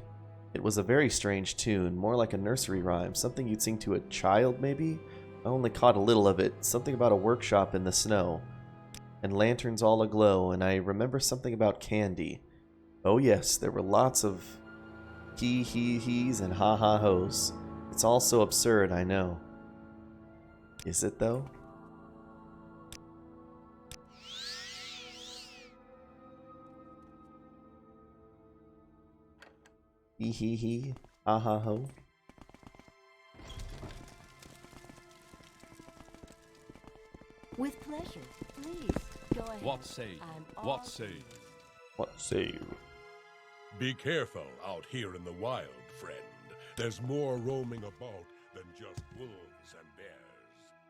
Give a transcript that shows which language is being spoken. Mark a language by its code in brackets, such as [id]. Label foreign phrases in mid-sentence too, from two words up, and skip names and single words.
[en] It was a very strange tune, more like a nursery rhyme, something you'd sing to a child, maybe? I only caught a little of it, something about a workshop in the snow, and lanterns all aglow, and I remember something about candy. Oh yes, there were lots of he's and ha-ha-ho's. It's all so absurd, I know. Is it, though? He, ha-ha-ho. With pleasure. Please, go ahead. What say you? I'm all What say you? What say you? Be careful out here in the wild, friend. There's more roaming about than just wolves and bears.